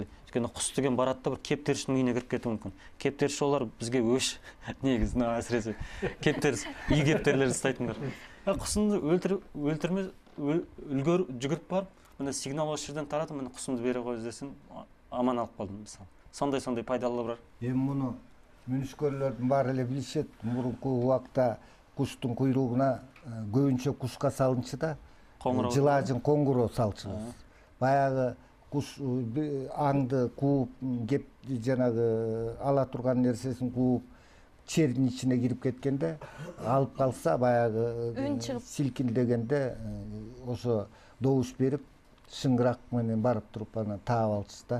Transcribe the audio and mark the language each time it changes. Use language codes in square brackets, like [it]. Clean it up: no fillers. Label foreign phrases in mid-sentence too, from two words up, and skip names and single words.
[kk] Өйткені құс деген барады да бір кептеріштің үйіне кіріп кетуі мүмкін. Кептеріш олар бізге өш негізі әсіресе кептеріш үй кептерлер ұстайтындар. Құсымды өлтірме жүгіріп барып, міне сигнал осы жерден таратып, міне құсымды бере қой десін, аман алып қалдым мысалы. Сондай пайдалылығы бар. [ky] Эми муну мүнүшкөрлөрдүн баары эле билишет. Мурунку убакта куштун куйругуна көбүнчө кушка салынчу да жылаажын коңгуроо салчубуз. Баягы куш аңды кууп, кеп жанагы ала турган нерсесин кууп, чердин ичине кирип кеткенде, алып калса баягы силкилдегенде ошо добуш берип, шыңгырак менен барып туруп анан таап алчу да.